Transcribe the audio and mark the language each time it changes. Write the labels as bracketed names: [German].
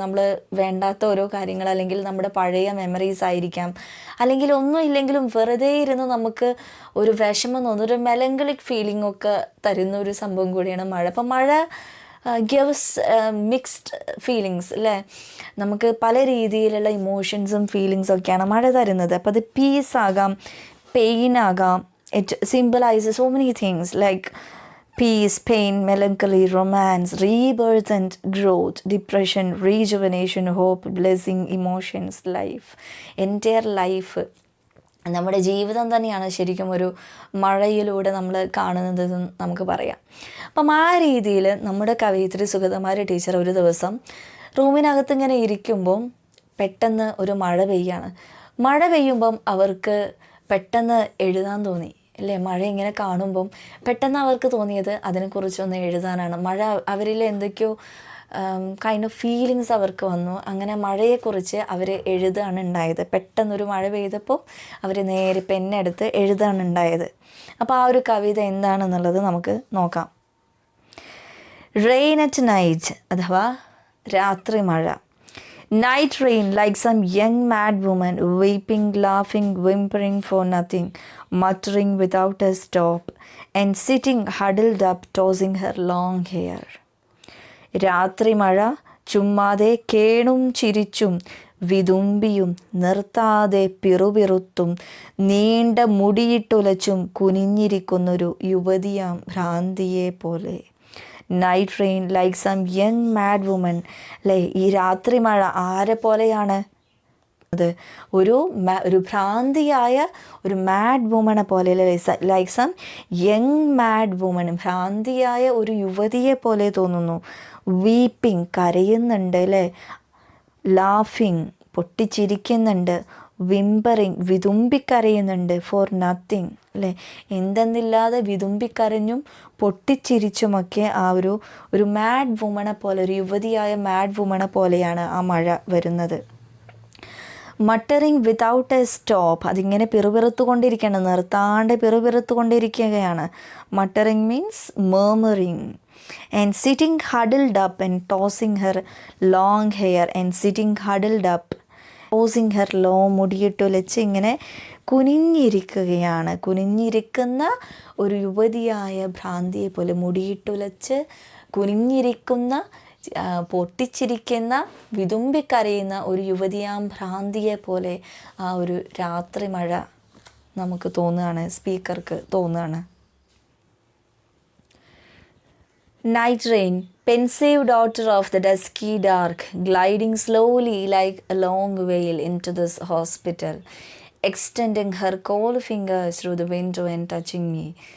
[Malayalam] നമ്മൾ വേണ്ടാത്ത ഓരോ കാര്യങ്ങൾ, അല്ലെങ്കിൽ നമ്മുടെ പഴയ മെമ്മറീസ് ആയിരിക്കാം, അല്ലെങ്കിൽ ഒന്നും ഇല്ലെങ്കിലും വെറുതെ ഇരുന്ന് നമുക്ക് ഒരു വിഷമം തോന്നുന്നു, ഒരു മെലങ്കളിക് ഫീലിംഗ് ഒക്കെ തരുന്ന ഒരു സംഭവം കൂടിയാണ് മഴ. അപ്പം മഴ [English] gives mixed feelings [Malayalam] അല്ലേ. നമുക്ക് പല രീതിയിലുള്ള ഇമോഷൻസും ഫീലിങ്സും ഒക്കെയാണ് മഴ തരുന്നത്. അപ്പോൾ അത് പീസ് ആകാം, പെയിൻ ആകാം. [English] It symbolises so many things like peace, pain, melancholy, romance, rebirth and growth, depression, rejuvenation, hope, blessing, emotions, life. Entire life, [Malayalam] നമ്മുടെ ജീവിതം തന്നെയാണ് ശരിക്കും ഒരു മഴയിലൂടെ നമ്മൾ കാണുന്നതെന്ന് നമുക്ക് പറയാം. അപ്പം ആ രീതിയിൽ നമ്മുടെ കവയിത്രി സുഗതകുമാരി ടീച്ചർ ഒരു ദിവസം റൂമിനകത്ത് ഇങ്ങനെ ഇരിക്കുമ്പം പെട്ടെന്ന് ഒരു മഴ പെയ്യാണ്. മഴ പെയ്യുമ്പം അവർക്ക് പെട്ടെന്ന് എഴുതാൻ തോന്നി അല്ലേ. മഴ ഇങ്ങനെ കാണുമ്പം പെട്ടെന്ന് അവർക്ക് തോന്നിയത് അതിനെക്കുറിച്ചൊന്ന് എഴുതാനാണ്. മഴ അവരിൽ എന്തൊക്കെയോ കൈൻഡ് ഓഫ് ഫീലിങ്സ് അവർക്ക് വന്നു. അങ്ങനെ മഴയെക്കുറിച്ച് അവർ എഴുതാണ് ഉണ്ടായത്. പെട്ടെന്നൊരു മഴ പെയ്തപ്പോൾ അവർ നേരെ പെന്നെടുത്ത് എഴുതാണ് ഉണ്ടായത്. അപ്പോൾ ആ ഒരു കവിത എന്താണെന്നുള്ളത് നമുക്ക് നോക്കാം. റെയിൻ അറ്റ് നൈറ്റ് അഥവാ രാത്രി മഴ. [English] Night rain, like some young mad woman, weeping, laughing, whimpering for nothing, muttering without a stop, and sitting huddled up, tossing her long hair. [Malayalam] രാത്രി മഴ ചുമ്മാതെ കേണും ചിരിച്ചും വിതുമ്പിയും നിർത്താതെ പിറുപിറുത്തും നീണ്ട മുടിയിട്ടുലച്ചും കുനിഞ്ഞിരിക്കുന്നൊരു യുവതിയാം ഭ്രാന്തിയെ പോലെ. [English] Night rain like some young mad woman. [Malayalam] അല്ലേ, ഈ രാത്രി മഴ ആരെ പോലെയാണ്? അത് ഒരു ഭ്രാന്തിയായ ഒരു മാഡ് വുമനെ പോലെ, [English] like some young mad woman, [Malayalam] ഭ്രാന്തിയായ ഒരു യുവതിയെ പോലെ തോന്നുന്നു. വീപ്പിംഗ്, കരയുന്നുണ്ട് അല്ലേ. ലാഫിങ്, പൊട്ടിച്ചിരിക്കുന്നുണ്ട്. വിംബറിങ്, വിതുമ്പിക്കരയുന്നുണ്ട്. [English] for nothing, [Malayalam] അല്ലേ, എന്തെന്നില്ലാതെ വിതുമ്പിക്കരഞ്ഞും പൊട്ടിച്ചിരിച്ചുമൊക്കെ ആ ഒരു മാഡ് വുമനെ പോലെ, ഒരു യുവതിയായ മാഡ് വുമനെ പോലെയാണ് ആ മഴ വരുന്നത്. [English] muttering without a stop, [Malayalam] അതിങ്ങനെ പിറുപിറുത്തുകൊണ്ടിരിക്കുകയാണ്, നിർത്താണ്ട് പിറുപിറുത്തുകൊണ്ടിരിക്കുകയാണ്. [English] Muttering means murmuring. And sitting huddled up and tossing her long hair, and sitting huddled up, tossing her long, [Malayalam] മുടിയിട്ടുലച്ച് ഇങ്ങനെ കുനിഞ്ഞിരിക്കുകയാണ്. കുനിഞ്ഞിരിക്കുന്ന ഒരു യുവതിയായ ഭ്രാന്തിയെ പോലെ, മുടിയിട്ടുലച്ച് കുനിഞ്ഞിരിക്കുന്ന, പൊട്ടിച്ചിരിക്കുന്ന, വിതുമ്പിക്കരയുന്ന ഒരു യുവതിയാം ഭ്രാന്തിയെ പോലെ ആ ഒരു രാത്രി മഴ നമുക്ക് തോന്നുകയാണ്, സ്പീക്കർക്ക് തോന്നുകയാണ്. [English] Night rain, pensive daughter of the dusky dark, gliding slowly like a long veil into this hospital, extending her cold fingers through the window and touching me.